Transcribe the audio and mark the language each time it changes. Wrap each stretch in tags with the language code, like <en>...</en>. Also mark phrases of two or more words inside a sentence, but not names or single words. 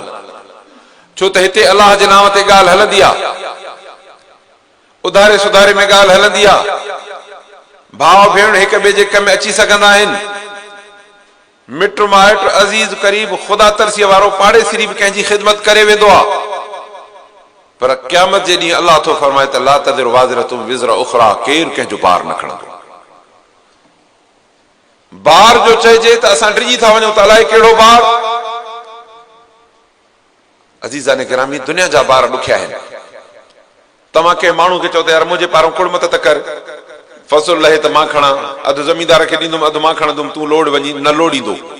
<sd>छो त हिते अल्लाह जे नाम ते ॻाल्हि हलंदी आहे, उधारे सुधारे में ॻाल्हि हलंदी आहे, भाउ भेण हिक ॿिए जे कम में अची सघंदा आहिनि, मिट माइट अज़ीज़ करीब ख़ुदा तरसीअ वारो पाड़ेसिरी बि कंहिंजी ख़िदमत करे वेंदो आहे। पर क़यामत जे ॾींहुं अल्लाह थो फरमाए त</sd> <ar>لا تزر وازرة وزر أخرى,</ar> <sd>केरु कंहिंजो बार न खणंदो। बार जो चइजे त असां डिॼी था वञूं त अलाए कहिड़ो बार। अज़ीज़ान गिरामी, दुनिया जा बार ॾुखिया आहिनि। तव्हां कंहिं माण्हू खे चओ त यार मुंहिंजे पारां कुड़मत त कर, फसल लहे त मां खणा, अधु ज़मींदार खे ॾींदुमि अधु मां खणंदुमि, तूं लोड़ वञी, न लोड़ींदो।</sd>